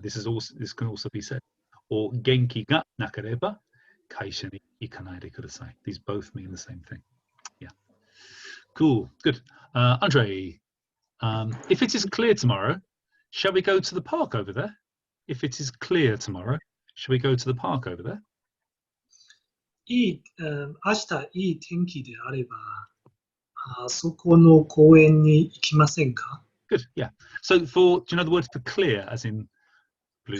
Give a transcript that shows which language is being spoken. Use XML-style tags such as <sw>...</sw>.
<en>This can also be said.</en> <ja>Or genki ga nakereba, kaisha ni ikanai de kudasai.</ja> <en>These both mean the same thing. Yeah. Cool. Good. Andre, if it is clear tomorrow, shall we go to the park over there? If it is clear tomorrow, shall we go to the park over there?</en> <ja>明日いい天気であれば、そこの公園に行きませんか?</ja> <en>Good, yeah. So do you know the word for clear, as in blue</en>